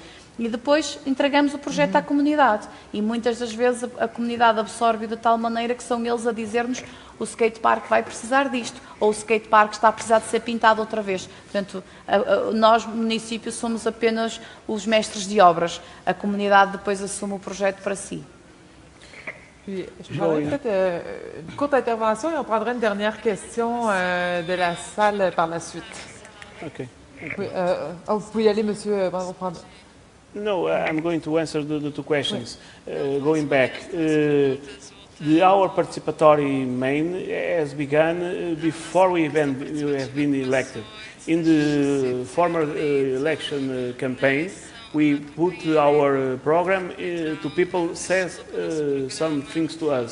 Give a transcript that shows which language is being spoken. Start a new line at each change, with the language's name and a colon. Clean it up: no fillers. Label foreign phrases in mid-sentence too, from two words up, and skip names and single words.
Portuguese: E depois entregamos o projeto à comunidade. E muitas das vezes a comunidade absorve de tal maneira que são eles a dizer-nos o skatepark vai precisar disto, ou o skatepark está a precisar de ser pintado outra vez. Portanto, nós, município, somos apenas os mestres de obras. A comunidade depois assume o projeto para si.
French: Puis, je prendrai peut-être une courte intervention et on prendra une dernière question de la salle par la suite. Okay. Oui, vous pouvez y aller, monsieur.
English: No, I'm going to answer the two questions. Going back, our participatory main has begun before we have been elected. In the former election campaign, we put our program to people says some things to us.